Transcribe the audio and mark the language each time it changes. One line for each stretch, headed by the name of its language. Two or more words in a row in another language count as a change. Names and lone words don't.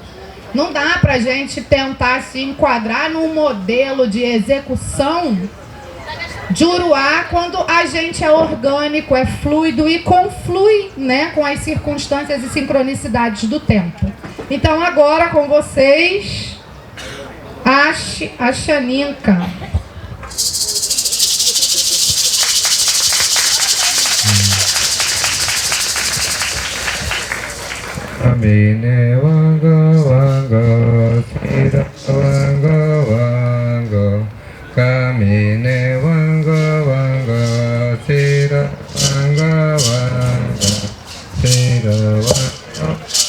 Portuguese: Não dá pra gente tentar se enquadrar num modelo de execução Juruá quando a gente é orgânico, é fluido e conflui, né, com as circunstâncias e sincronicidades do tempo. Então agora com vocês, a Chaninka.
Asháninka: Amine wanga wanga, sira wanga wanga, kamine wanga wanga, sira wanga wanga, sira wanga,